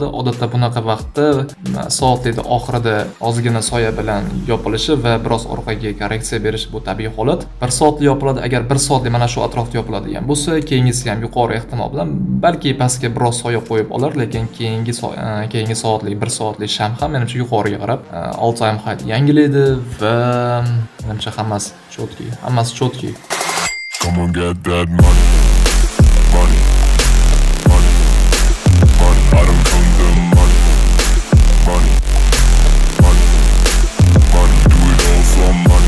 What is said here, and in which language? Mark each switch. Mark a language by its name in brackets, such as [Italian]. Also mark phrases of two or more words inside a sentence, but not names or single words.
[Uzbek] Odatda bunaqa vaqtda soatlikning oxirida ozgina soya bilan yopilishi va biroz orqaga korreksiya berish bu tabiiy holat. 1 soatli yopiladi. Agar 1 soatli mana shu atrofda yopiladigan bo'lsa, keyingisi ham yuqori ehtimol bilan balki pastga biroz soya qo'yib olar, lekin keyingi soatlik 1 soatlik sham ham menimcha yuqoriga qarab [English] all time high [Uzbek] yangilaydi va menimcha hammasi chotki. [English] Come on, get that money. I don't come the money. Do it all for